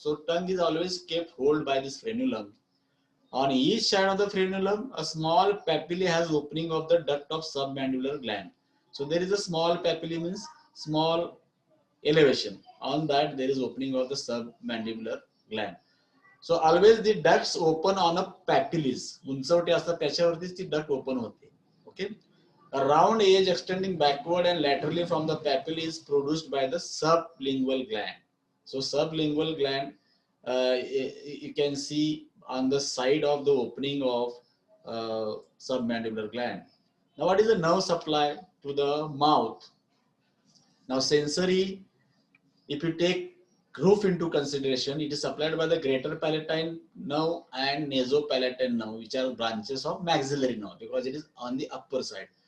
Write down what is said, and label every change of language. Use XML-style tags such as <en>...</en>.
<en>So tongue is always kept hold by this frenulum. On each side of the frenulum, a small papillae has opening of the duct of submandibular gland. So there is a small papillae, means small elevation. On that there is opening of the submandibular gland. So always the ducts open on a papillae.</en> <mr>उंचवटे असतात त्याच्यावरतीच ती duct open होते.</mr> <en>Okay. A round edge extending backward and laterally from the papillae is produced by the sublingual gland. So sublingual gland, you can see on the side of the opening of submandibular gland. Now what is the nerve supply to the mouth? Now sensory, if you take roof into consideration, it is supplied by the greater palatine nerve and nasopalatine nerve, which are branches of maxillary nerve, because it is on the upper side.</en>